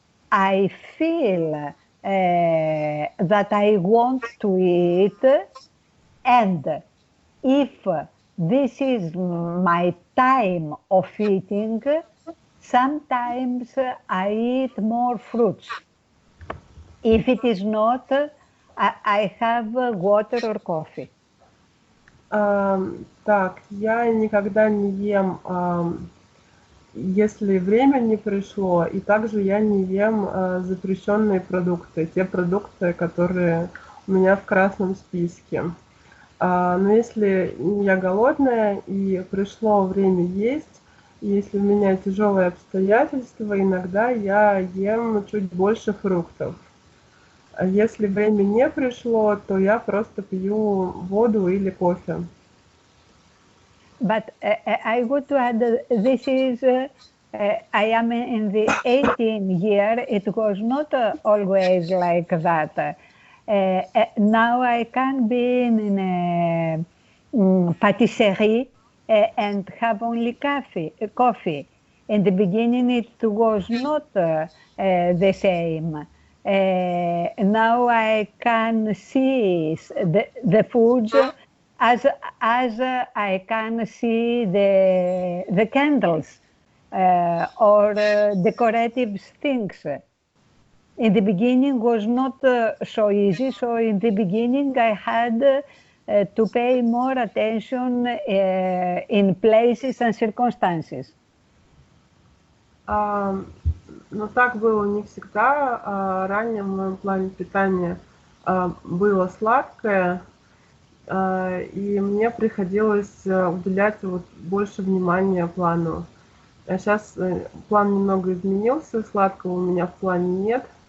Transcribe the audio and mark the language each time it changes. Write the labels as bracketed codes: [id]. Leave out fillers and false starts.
[en] I feel that I want to eat, and if this is my time of eating, sometimes I eat more fruits. If it is not, I have water or coffee. [ru] Так, я никогда не ем, если время не пришло, и также я не ем запрещенные продукты, те продукты, которые у меня в красном списке. Но если я голодная и пришло время есть, и если у меня тяжелые обстоятельства, иногда я ем чуть больше фруктов. А если время не пришло, то я просто пью воду или кофе. [en] But I would to add, this is, I am in the 18th year, it was not always like that. Now I can be in a patisserie and have only coffee. In the beginning it was not the same. Now I can see the foods as I can see the candles or decorative things. In the beginning was not so easy, so in the beginning I had to pay more attention in places and circumstances. [ru] Но так было не всегда. Ранее в моем плане питания было сладкое, и мне приходилось уделять больше внимания плану. А сейчас план немного изменился, сладкого у меня в плане нет.